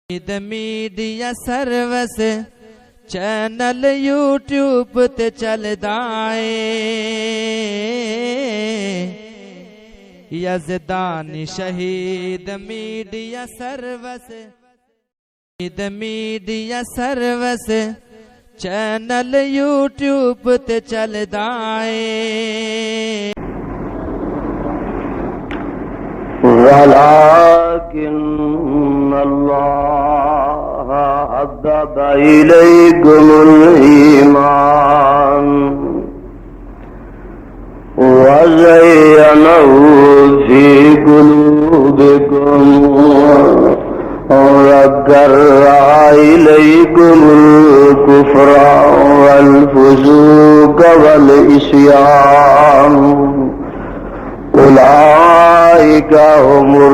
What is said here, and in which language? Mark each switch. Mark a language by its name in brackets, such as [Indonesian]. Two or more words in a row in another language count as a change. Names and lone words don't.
[English] media service channel [Punjabi] یوٹیوب تے چلدا اے یزدانی شہید [English] media service channel [Punjabi] یوٹیوب تے چلدا اے [Arabic] ولكن الله حبب إليكم الإيمان وزينه في قلوبكم وكره إليكم الكفر والفسوق والعصيان أولئك هم